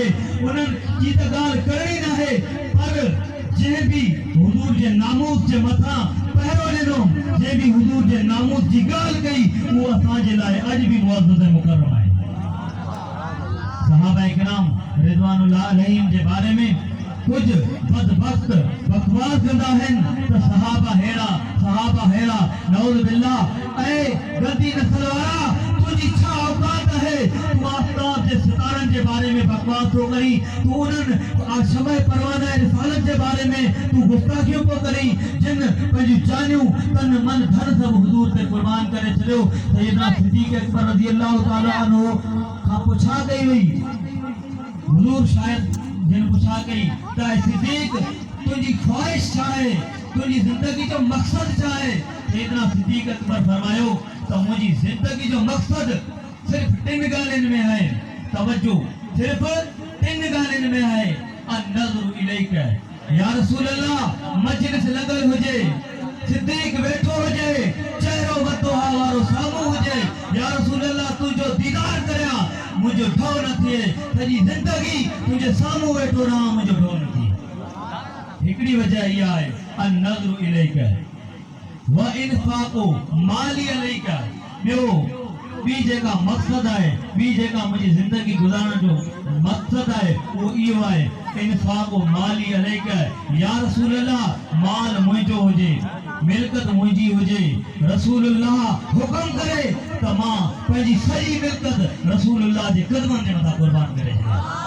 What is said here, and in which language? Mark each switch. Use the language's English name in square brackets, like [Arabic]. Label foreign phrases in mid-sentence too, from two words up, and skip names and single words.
[Sindhi] उन्हनि जी त ॻाल्हि करणी न आहे पर जंहिं बि हुज़ूर जे नामूस जे मथां पहिरो ॾिनो, जंहिं बि हुज़ूर जे नामूस जी ॻाल्हि कई उहो असांजे लाइ अॼु बि मुअज़्ज़ज़ मुकरम आहे। सहाबा किराम [Arabic] رضوان الله عليهم [Sindhi] जे बारे में कुछ बदबख्त बकवास कंदा आहिनि त सहाबा हेड़ा [Arabic] نعوذ بالله. [Sindhi] ऐ गलती नस्ल वारा तुझी छा औकात है, तू आफ़ताब जे सितारनि जे बारे में बकवास थो करी, तू उन्हनि शमअ परवाना रिसालत जे बारे में तू गुस्ताखियूं को करी जिन पंहिंजूं जानियूं तन मन धन सभु हुज़ूर ते क़ुर्बान करे छॾियो। सैयदना सिद्दीक़ अकबर [Arabic] رضي الله تعالى عنه [Sindhi] खां पुछा कई हुई, हुज़ूर शायद जिन पुछा कई त सिद्दीक़ तुझी ख्वाहिश छा आहे, तुझी जिंदगी जो मकसद छा आहे। सैयदना सिद्दीक़ अकबर फरमायो त मुंहिंजी जिंदगी जो मकसद सिर्फ 3 ॻाल्हियुनि में आहे। तवज्जो, सिर्फ 3 ॻाल्हियुनि में आहे। [Arabic] النظر إليك, يا رسول الله [Sindhi] मजलिस लॻल हुजे, सिद्दीक़ वेठो हुजे, चेहरो वतोहा वारो साम्हूं हुजे, [Arabic] يا رسول الله [Sindhi] तुंहिंजो दीदार करियां, मुझे ढो न थिए, सॼी ज़िंदगी तुंहिंजे साम्हूं वेठो रहां, मुझे ढो न थिए। हिकिड़ी वजह इहा आहे [Arabic] النظر إليك وإنفاق مالي عليك. [Sindhi] ॿी जेका मक़सद आहे, ॿी जेका मुंहिंजी ज़िंदगी गुज़ारण जो मक़सद आहे उहो इहो आहे [Arabic] إنفاق مالي عليك. يا رسول الله [Sindhi] माल मुंहिंजो हुजे, मिल्कत मुंहिंजी हुजे, रसूलुल्लाह हुकुम करे त मां पंहिंजी सॼी मिल्कत रसूलुल्लाह जे क़दमनि जे मथां क़ुर्बान करे छॾियां।